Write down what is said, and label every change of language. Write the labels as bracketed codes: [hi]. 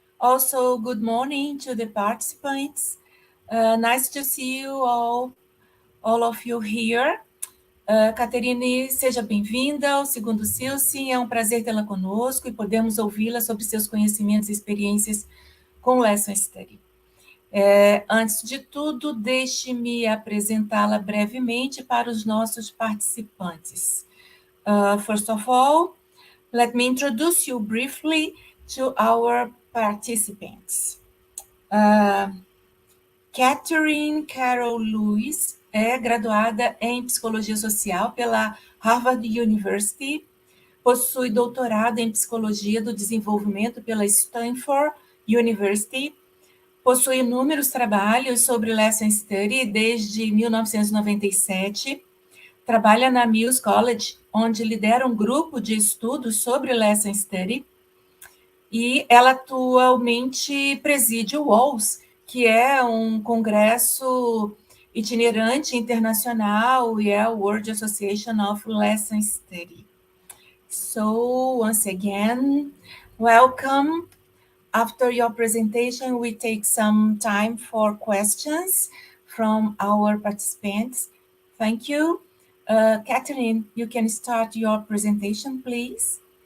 [en] Also, good morning to the participants. Nice to see you all of you here. [pt] Caterine, seja bem-vinda ao segundo Silsim. É um prazer tê-la conosco e podemos ouvi-la sobre seus conhecimentos e experiências com Lesson Study. Antes de tudo, deixe-me apresentá-la brevemente para os nossos participantes. [en] First of all, let me introduce you briefly to our participants. [pt] Catherine Carol Lewis é graduada em Psicologia Social pela Harvard University, possui doutorado em Psicologia do Desenvolvimento pela Stanford University, possui inúmeros trabalhos sobre Lesson Study desde 1997, trabalha na Mills College, onde lidera um grupo de estudos sobre Lesson Study, e ela atualmente preside o WALS, que é um congresso itinerante internacional e é a World Association of Lesson Study. [en] So, once again, welcome. After your presentation, we take some time for questions from our participants. Thank you. Catherine, you can start your presentation, please.